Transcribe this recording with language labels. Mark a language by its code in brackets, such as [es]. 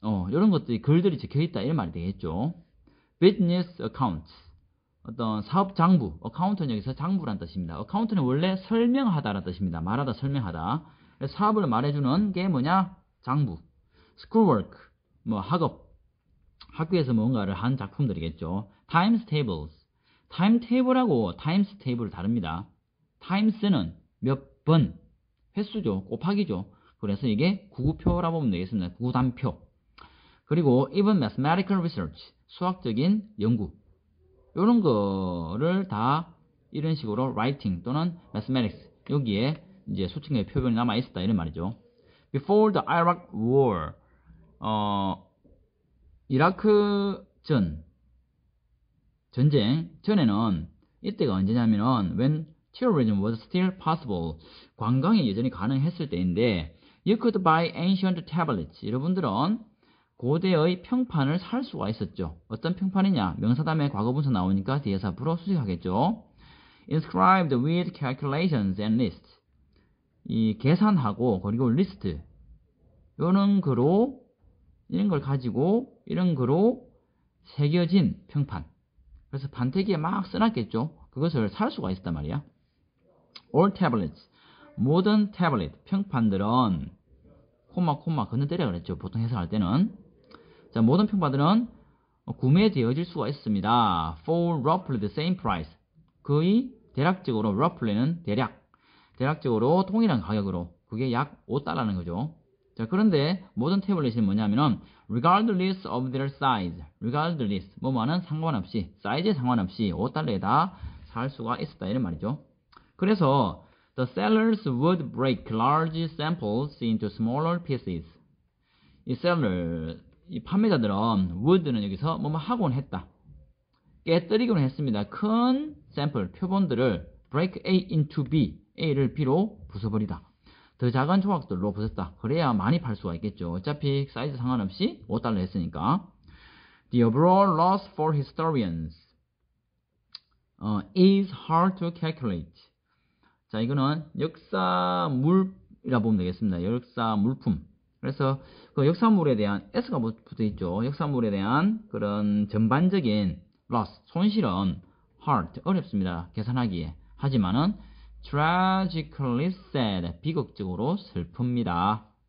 [ko] 이런 것들이 글들이 적혀 있다 이런 말이 되겠죠. [en] business accounts [ko] 어떤 사업 장부, 어카운트는 여기서 장부란 뜻입니다. 어카운트는 원래 설명하다라는 뜻입니다. 말하다, 설명하다. 그래서 사업을 말해주는 게 뭐냐? 장부. schoolwork, 뭐 학업, 학교에서 뭔가를 한 작품들이겠죠. times tables, timetable하고 times table 다릅니다. times는 몇 번, 횟수죠. 곱하기죠. 그래서 이게 구구표라고 보면 되겠습니다. 구구단표. 그리고 [en] even mathematical research, [ko] 수학적인 연구. 요런 거를 다 이런 식으로 writing 또는 mathematics 여기에 이제 수칙의 표현이 남아 있었다 이런 말이죠. [en] Before the Iraq War, [ko] 이라크 전쟁 전에는 이때가 언제냐면은 [en] when tourism was still possible, [ko] 관광이 여전히 가능했을 때인데 [en] you could buy ancient tablets. [ko] 여러분들은 고대의 평판을 살 수가 있었죠. 어떤 평판이냐? 명사다음에 과거분사 나오니까 뒤에서 앞으로 수식하겠죠. [en] Inscribed with calculations and lists. [ko] 이 계산하고 그리고 리스트 이런 거로 이런 걸 가지고 이런 거로 새겨진 평판. 그래서 판때기에 막 써놨겠죠. 그것을 살 수가 있었단 말이야. [en] All tablets. [ko] 모든 태블릿 평판들은 콤마 건너때려 그랬죠. 보통 해석할 때는. 자, 모든 평판들은 구매되어질 수가 있습니다. [en] For roughly the same price. [ko] 거의 대략적으로 roughly는 대략적으로 동일한 가격으로 그게 약 5달러라는 거죠. 자, 그런데 모든 태블릿이 뭐냐면은 [en] regardless of their size. [ko] regardless 뭐뭐는 상관없이 사이즈에 상관없이 5달러에 다 살 수가 있었다 이런 말이죠. [en] 그래서 the sellers would break large samples into smaller pieces. [ko] 이 판매자들은 would는 여기서 뭐뭐 하곤 했다. 깨뜨리곤 했습니다. 큰 샘플, 표본들을 break A into B, A를 B로 부숴버리다. 더 작은 조각들로 부쉈다. 그래야 많이 팔 수가 있겠죠. 어차피 사이즈 상관없이 5달러 했으니까. [en] The overall loss for historians is hard to calculate. [ko] 자, 이거는 역사물이라 보면 되겠습니다. 역사물품. 그래서 그 역사물에 대한 S가 붙어 있죠. 역사물에 대한 그런 전반적인 loss, 손실은 hard, 어렵습니다. 계산하기에. 하지만은 [en] tragically sad, [ko] 비극적으로 슬픕니다.